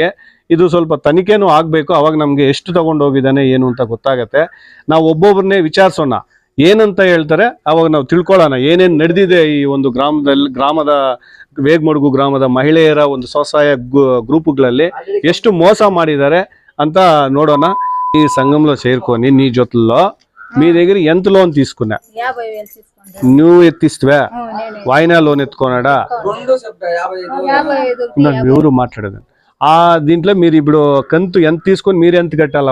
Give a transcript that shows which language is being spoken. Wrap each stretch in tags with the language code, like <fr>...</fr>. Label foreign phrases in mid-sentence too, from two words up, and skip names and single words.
<kn>ಇದು ಸ್ವಲ್ಪ ತನಿಖೆನೂ ಆಗಬೇಕು, ಅವಾಗ ನಮಗೆ ಎಷ್ಟು ತಗೊಂಡು ಹೋಗಿದ್ದಾನೆ ಏನು ಅಂತ ಗೊತ್ತಾಗತ್ತೆ. ನಾವು ಒಬ್ಬೊಬ್ಬರನ್ನೇ ವಿಚಾರಿಸೋಣ, ಏನಂತ ಹೇಳ್ತಾರೆ ಅವಾಗ ನಾವು ತಿಳ್ಕೊಳ್ಳೋಣ ಏನೇನು ನಡೆದಿದೆ ಈ ಒಂದು ಗ್ರಾಮದ ವೇಗಮಡುಗು ಗ್ರಾಮದ ಮಹಿಳೆಯರ ಒಂದು ಸ್ವಸಹಾಯ గ్రూపుಗಳಲ್ಲಿ ಎಷ್ಟು మోస ಮಾಡಿದ್ದಾರೆ ಅಂತ ನೋడోಣ.</kn> <te>ఈ సంఘంలో చేరుకొని నీ జొత్తుల్లో మీ దగ్గర ఎంత లోన్ తీసుకున్నా? 50,000 తీసుకున్నా. నువ్వు ఎత్తిస్తవా? వాయినా లోన్ ఎత్తుకున్నాడా? ఎవరు మాట్లాడదు. దీంట్లో మీరు ఇప్పుడు కంతు ఎంత తీసుకొని మీరు ఎంత కట్టాలా?</te>